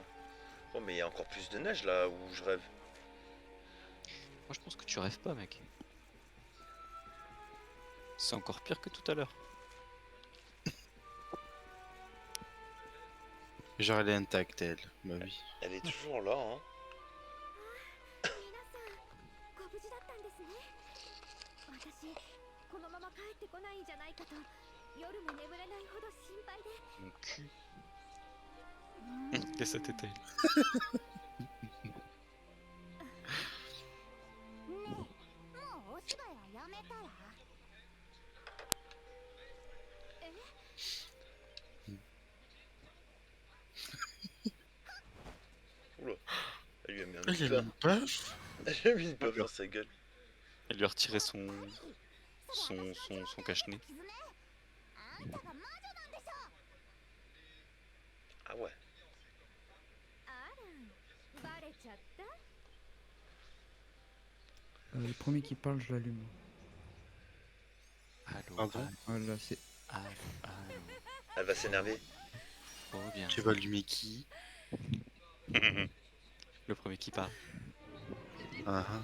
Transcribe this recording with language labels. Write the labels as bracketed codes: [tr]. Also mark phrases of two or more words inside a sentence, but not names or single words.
[fr] Oh, mais il y a encore plus de neige là où je rêve. Moi, je pense que tu rêves pas, mec. C'est encore pire que tout à l'heure. Genre elle est intacte elle. Bah oui. Elle est toujours là, hein. [ja] 皆さんご無事だったんですね。私このまま帰ってこないんじゃないかと夜も眠れないほど心配で。 [fr] Mon cul. Qu'est-ce que c'était? [ja] ねえ、もうお芝居はやめたら。え？ [fr] Oula. Elle lui a mis un Elle petit a pain. une paf. Elle lui a mis une pain dans sa gueule. Elle lui a retiré son cache-nez. [ja] あんたが魔女なんでしょ。 [fr] Ah ouais. [ja] あら、バレちゃった？ [fr] Le premier qui parle, je l'allume. Allô, Ah bon? Voilà, c'est. allô, allô. Elle va s'énerver. Oh bien. Tu vas allumer qui? Le premier qui parle. Ah ah.